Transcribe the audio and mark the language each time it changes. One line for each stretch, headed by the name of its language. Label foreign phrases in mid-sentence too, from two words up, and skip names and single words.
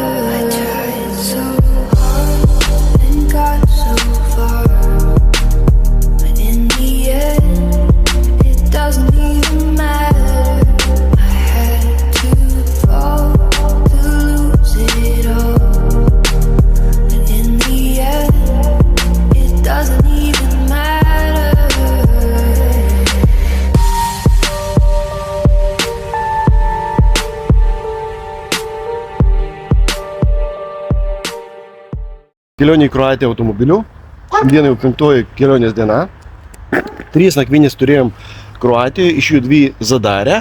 English: I tried so hard and got so far, but in the end it doesn't even matter. I had to fall to lose it all, but in the end it doesn't even matter.
Lithuanian: Kelionė į Kroatiją automobiliu. Šiandien jau 5 kelionės diena. 3 nakvynės turėjom Kroatijoje, iš jų 2 Zadare.